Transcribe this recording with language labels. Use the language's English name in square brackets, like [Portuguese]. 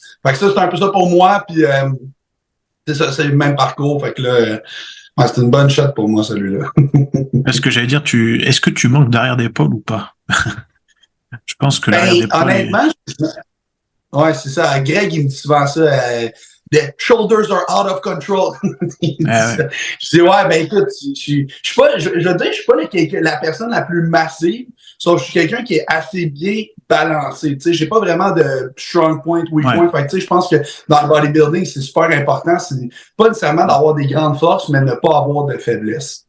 [French] Fait que ça, c'est un peu ça pour moi. Puis c'est ça, c'est le même parcours. Fait que là... c'est une bonne shot pour moi, celui-là. Est-ce que j'allais dire, est-ce que tu manques d'arrière d'épaule ou pas? Je pense que l'arrière d'épaule... Honnêtement, ouais, c'est ça. Greg, il me dit souvent ça. [English] The shoulders are out of control. [French] Je dis, écoute, je veux dire, je suis pas la personne la plus massive, sauf que je suis quelqu'un qui est assez bien balancé. Tu sais, j'ai pas vraiment de [English] strong point, weak point. [French] Fait que, tu sais, je pense que dans le bodybuilding, c'est super important. C'est pas nécessairement d'avoir des grandes forces, mais ne pas avoir de faiblesse.